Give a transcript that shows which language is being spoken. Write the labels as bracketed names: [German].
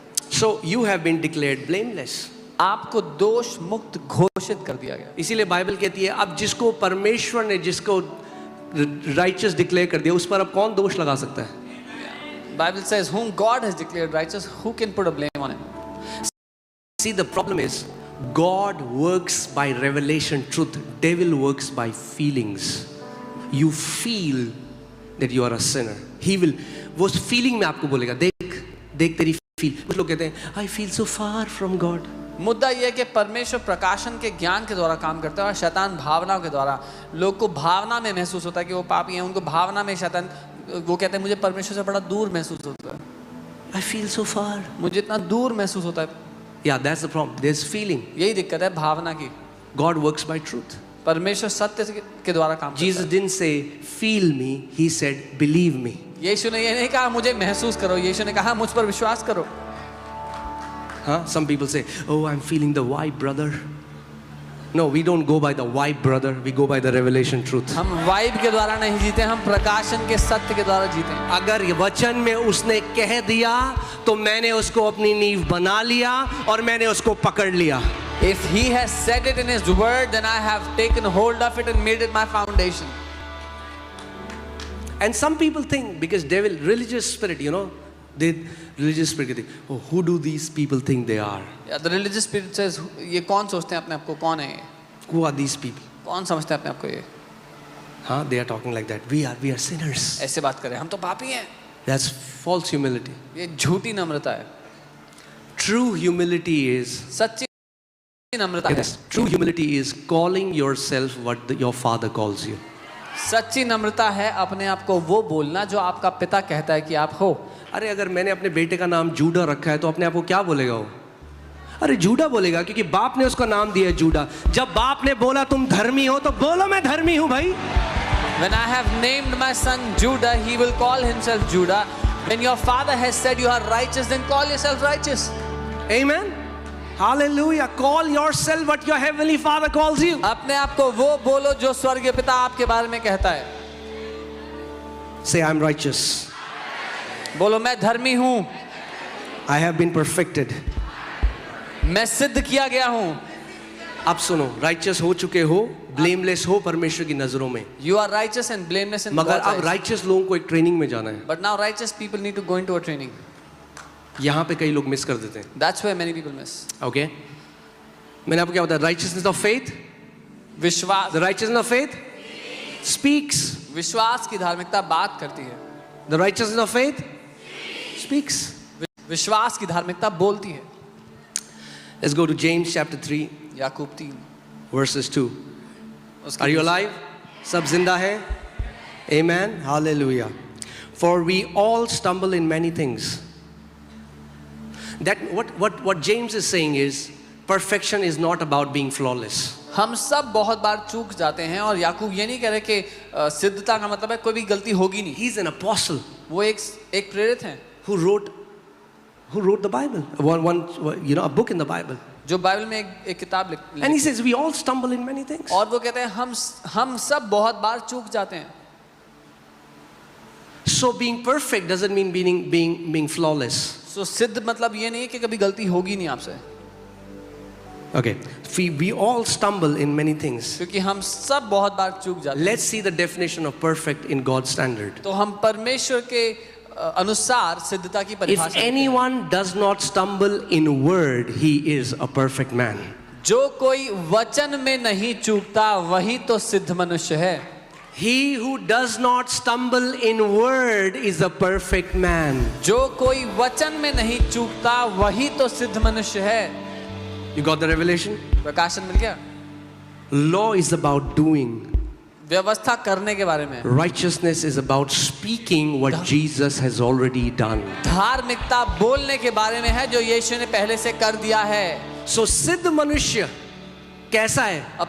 [English] So you have been declared blameless. [Hindi] आपको दोष मुक्त घोषित कर दिया गया. इसीलिए बाइबल कहती है अब जिसको परमेश्वर ने जिसको राइचियस डिक्लेयर कर दिया उस पर अब कौन दोष लगा सकता है? [English] Bible says whom God has declared righteous, who can put a blame on him? See, the problem is God works by revelation truth, devil works by feelings. You feel that you are a sinner. He will [Hindi] वो feeling में आपको बोलेगा देख तेरी feel. कुछ लोग कहते हैं [English] I feel so far from God. [Hindi] मुद्दा यह है कि परमेश्वर प्रकाशन के ज्ञान के द्वारा काम करता है और शैतान भावनाओं के द्वारा. लोग को भावना में महसूस होता है कि वो पापी हैं, उनको भावना में शैतान, वो कहते हैं मुझे परमेश्वर से बड़ा दूर महसूस होता है. [English] I feel so far. [Hindi] मुझे इतना दूर महसूस होता है. [English] Yeah, that's the problem. There's feeling. [Hindi] यही दिक्कत है भावना की. [English] God works by truth. [Hindi] परमेश्वर सत्य के द्वारा काम करता [English] Jesus [Hindi] है. [English] didn't say feel me, he said believe me. [Hindi] यीशु ने ये नहीं कहा मुझे महसूस करो, यीशु ने कहा मुझ पर विश्वास करो. [English] Huh? Some people say, oh, I'm feeling the vibe, brother. No, we don't go by the vibe, brother. We go by the revelation truth. [Hindi] हम वाइब के द्वारा नहीं जीते, हम प्रकाशन के सत्य के द्वारा जीते हैं। अगर ये वचन में उसने कह दिया तो मैंने उसको अपनी नींव बना लिया और मैंने उसको पकड़ लिया। [English] If he has said it in his word, then I have taken hold of it and made it my foundation. And some people think, because devil, religious spirit, you know, religious spirit कहते, oh, who do these people think they are? Yeah, the religious spirit says, [Hindi] ये कौन सोचते हैं अपने आप को, कौन है ये? [English] Who are these people? [Hindi] कौन समझते हैं अपने आप को ये? Huh? [English] They are talking like that. We are sinners. [Hindi] ऐसे बात करें, हम तो पापी हैं। [English] That's false humility. [Hindi] ये झूठी नम्रता है। [English] True humility is, [Hindi] सच्ची नम्रता है। [English] yes, true humility is calling yourself what your father calls you. [Hindi] सच्ची नम्रता है अपने आप को वो बोलना जो आपका पिता कहता है कि आप हो। अरे अगर मैंने अपने बेटे का नाम जूडा रखा है तो अपने आप को क्या बोलेगा वो? अरे जूडा बोलेगा, क्योंकि बाप ने उसका नाम दिया है जूडा। जब बाप ने बोला तुम धर्मी हो तो बोलो मैं धर्मी हूं भाई। [English] When I have named my son Judah, he will call himself Judah. When your father has said you are righteous, then call yourself righteous. Amen. Hallelujah. Call yourself what your heavenly father calls you. [Hindi] अपने आप को वो बोलो जो स्वर्गीय पिता आपके बारे में कहता है। [English] Say I'm righteous. [Hindi] बोलो मैं धर्मी हूँ, [English] I have been perfected. [Hindi] मैं सिद्ध किया गया हूँ। अब सुनो, righteous हो चुके हो, blameless हो परमेश्वर की नजरों में। [English] You are righteous and blameless in [Hindi] मगर [English] God's [Hindi] अब [English] eyes. [Hindi] righteous लोगों को एक ट्रेनिंग में जाना है। [English] But now righteous people need to go into a training. [Hindi] यहाँ पे कई लोग मिस कर देते हैं। [English] That's where many people miss. Okay? [Hindi] मैंने आपको क्या बताया? [English] Righteousness of faith. [Hindi] विश्वास, [English] The righteousness of faith speaks. [Hindi] विश्वास की धार्मिकता बात करती है। [English] The righteousness of faith speaks. [Hindi] विश्वास की धार्मिकता बोलती है। [English] Let's go to James chapter 3 [Hindi] Yakub 3 [English] verses 2. [Hindi] उसके [English] Are you alive? [Hindi] सब जिंदा है? [English] Amen. Hallelujah. For we all stumble in many things. That what James is saying is perfection is not about being flawless. [Hindi] हम सब बहुत बार चूक जाते हैं और याकूब ये नहीं कह रहे कि सिद्धता का मतलब है कोई भी गलती होगी नहीं। [English] He's an apostle [Hindi] वो एक प्रेरित हैं [English] who wrote the Bible. A book in the Bible. [Hindi] जो बाइबल में एक किताब लिख। [English] And he says we all stumble in many things. [Hindi] और वो कहते हैं हम सब बहुत बार चूक जाते हैं। [English] So being perfect doesn't mean being flawless. [Hindi] So सिद्ध मतलब ये नहीं है कि कभी गलती होगी नहीं आपसे। [English] Okay. We all stumble in many things. [Hindi] क्योंकि हम सब बहुत बार चूक जाते हैं। [English] Let's see the definition of perfect in God's standard. [Hindi] तो हम परमेश्वर के अनुसार सिद्धता की [English] If [Hindi] परिभाषा। [English] anyone does not stumble in word, he is a perfect man. [Hindi] जो कोई वचन में नहीं चूकता वही तो सिद्ध मनुष्य है। [English] He who does not stumble in word is a perfect man. [Hindi] जो कोई वचन में नहीं चूकता वही तो सिद्ध मनुष्य है। [English] You got the revelation? [Hindi] प्रकाशन मिल गया। [English] Law is about doing. [Hindi] व्यवस्था करने के बारे में। [English] Righteousness is about speaking what Jesus has already done. [Hindi] धार्मिकता बोलने के बारे में है जो यीशु ने पहले से कर दिया है। So सिद्ध मनुष्य कैसा है?